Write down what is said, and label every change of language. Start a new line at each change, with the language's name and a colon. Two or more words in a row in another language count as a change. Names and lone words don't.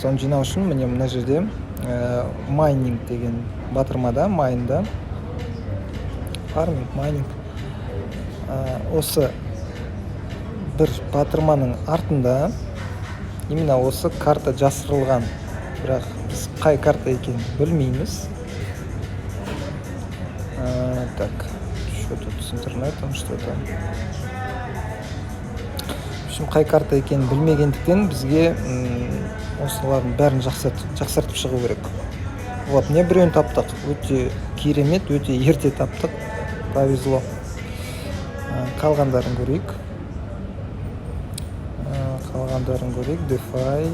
Kazakh: Оны жинау үшін міне мына жерде майнинг деген батырмада, майнда фарминг, майнинг. Осы бір батырманың артында именно осы карта жасырылған. Бірақ біз қай карта екенін білмейміз.
Russian: Так, что тут с интернетом, что-то. В общем,
Kazakh: қай карта екенін білмегендіктен бізге осылардың бәрін жақсартып шығу керек. Вот, не біреуін таптық. Өте керемет, өте ерте таптық. Повезло. Қалғандарын көрейік. DeFi.